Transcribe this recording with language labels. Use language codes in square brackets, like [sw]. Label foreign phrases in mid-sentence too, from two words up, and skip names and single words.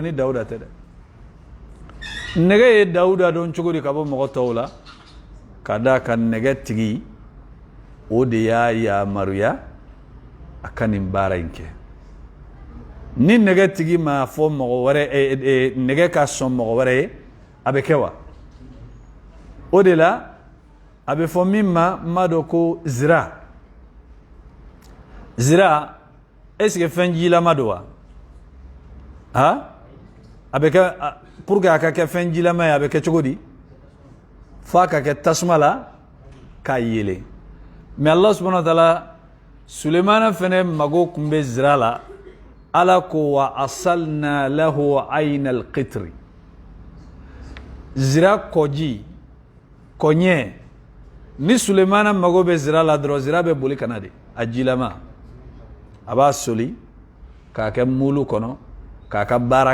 [bm] ni Dawuda tɛ dɛ nɛgɛ ye Dawuda dɔn cogo di ka bɔ mɔgɔ tɔw la ka d'a kan nɛgɛ tigi o de y'a yamaruya a ka nin baara in kɛ ni nɛgɛ tigi ma fɔ mɔgɔ wɛrɛ nɛgɛ ka sɔn mɔgɔ wɛrɛ ye a bɛ kɛ wa o de la a bɛ fɔ min ma n b'a dɔn ko zira [fr] est-ce que [bm] fɛn jilama don wa a bɛ kɛ pour que a ka kɛ fɛn jilama ye a bɛ kɛ cogo di f'a ka kɛ tasuma la k'a yelen mais [ar] الله سبحانه وتعالى [bm] Sulemana fɛnɛ mago kun bɛ zira la Ala ko [ar] وأسلنا له عين القطر [bm] zira kɔji kɔɲɛ ni Sulemana mago bɛ zira la dɔrɔn zira bɛ boli kana de a jilama a b'a soli k'a kɛ mulu kɔnɔ k'a ka baara